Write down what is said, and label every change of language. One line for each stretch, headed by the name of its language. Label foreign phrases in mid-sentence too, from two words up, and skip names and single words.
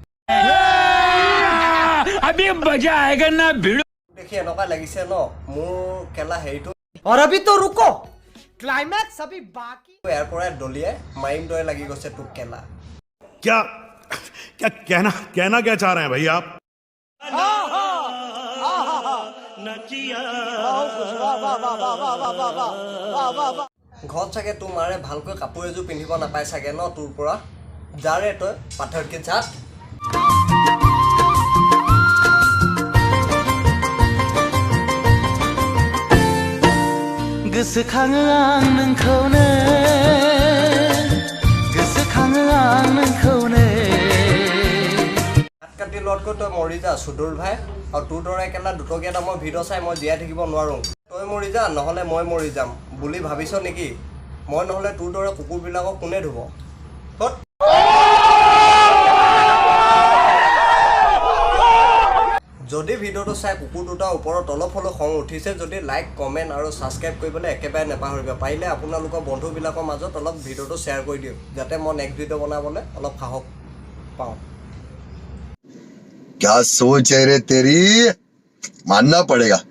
Hindi: अभी मजा आएगा ना भिड़ो
Assamese: দেখি এনেকুৱা লাগিছে ন মোৰ কেলা হেৰিটো
Hindi: और अभी तो रुको क्लाइमैक्स अभी बाकी
Assamese: ইয়াৰ পৰাই দলিয়াই মাৰিম দৰে লাগি গৈছে তোক কেলা
Hindi: क्या क्या कहना क्या चाह रहे हैं भैया आप
Assamese: ঘৰত চাগে তোৰ মাৰে ভালকৈ কাপোৰ এযোৰ পিন্ধিব নাপায় চাগে ন তোৰ পৰা যাৰে তই পাথৰ কি জাত
Bodo: गोसोखाङो आं नोंखौनो गोसोखाङो आं नोंखौनो
Assamese: হাত কাটি লোৱাতকৈ তই মৰি যা সুদূৰ ভাই আৰু তোৰ দৰে কেলা দুটকীয়া দামৰ ভিডিঅ' চাই মই জীয়াই থাকিব নোৱাৰোঁ তই মৰি যা নহ'লে মই মৰি যাম বুলি ভাবিছ নেকি মই নহ'লে তোৰ দৰে কুকুৰবিলাকক কোনে ধুব হত যদি ভিডিঅ'টো চাই কুকুৰ দুটাৰ ওপৰত অলপ হ'লেও খং উঠিছে যদি
English: like comment
Assamese: আৰু ছাবস্ক্ৰাইব কৰিবলৈ একেবাৰে নেপাহৰিব পাৰিলে আপোনালোকৰ বন্ধুবিলাকৰ মাজত অলপ ভিডিঅ'টো শ্বেয়াৰ কৰি দিয়ক যাতে মই
English: next video'
Assamese: বনাবলৈ অলপ সাহস পাওঁ
Hindi: क्या सोच है रे तेरी मानना पड़ेगा